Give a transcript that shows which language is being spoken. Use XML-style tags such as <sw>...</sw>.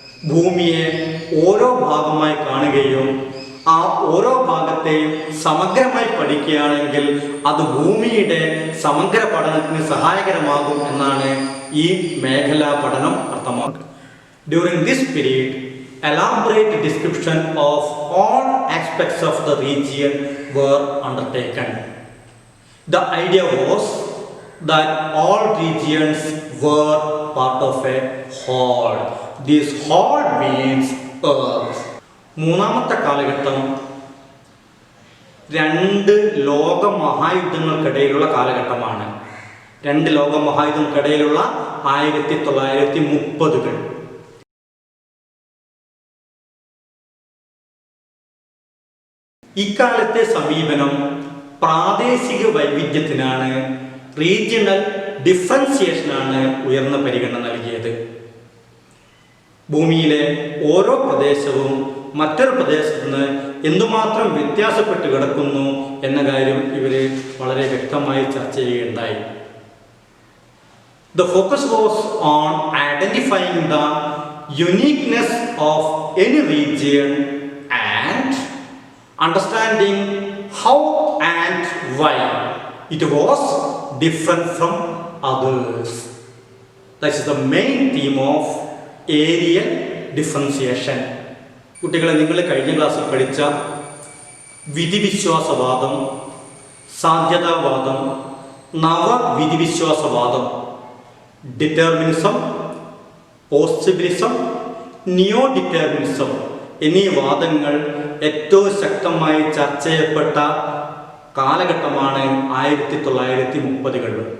<ml>ഭൂമിയെ ഓരോ ഭാഗമായി കാണുകയും ആ ഓരോ ഭാഗത്തെയും സമഗ്രമായി പഠിക്കുകയാണെങ്കിൽ അത് ഭൂമിയുടെ സമഗ്ര പഠനത്തിന് സഹായകരമാകും എന്നാണ് ഈ മേഖലാ പഠനം അർത്ഥമാക്കുന്നത്.</ml> <en>During this period elaborate description of all aspects of the region were undertaken. The idea was that all regions were part of a whole. This whole means Earth.</en> <ml>മൂന്നാമത്തെ കാലഘട്ടം 2 ലോക മഹായുദ്ധങ്ങൾക്കിടയിലുള്ള കാലഘട്ടമാണ്. 2 ലോക മഹായുദ്ധങ്ങൾക്കിടയിലുള്ള 1930-കൾ. ഇക്കാലത്തെ സമീപനം പ്രാദേശിക വൈവിധ്യത്തിനാണ്, റീജിയണൽ ഡിഫറൻസിയേഷനാണ് ഉയർന്ന പരിഗണന നൽകിയത്. ഭൂമിയിലെ ഓരോ പ്രദേശവും മറ്റൊരു പ്രദേശത്ത് നിന്ന് എന്തുമാത്രം വ്യത്യാസപ്പെട്ട് കിടക്കുന്നു എന്ന കാര്യം ഇവർ വളരെ വ്യക്തമായി ചർച്ച ചെയ്യുകയുണ്ടായി.</ml> <en>The focus was on identifying the uniqueness of any region and understanding how and why it was different from others. That is the main theme of areal differentiation.</en> <ml>കുട്ടികളെ, നിങ്ങൾ കഴിഞ്ഞ ക്ലാസ്സിൽ പഠിച്ച വിധിവിശ്വാസവാദം, സാധ്യതാവാദം, നവവിധിവിശ്വാസവാദം, ഡിറ്റർമിനിസം, പോസിബിലിസം, നിയോ ഡിറ്റർമിനിസം എന്നീ വാദങ്ങൾ ഏറ്റവും ശക്തമായി ചർച്ച ചെയ്യപ്പെട്ട കാലഘട്ടമാണ് 1930-കൾ.</ml>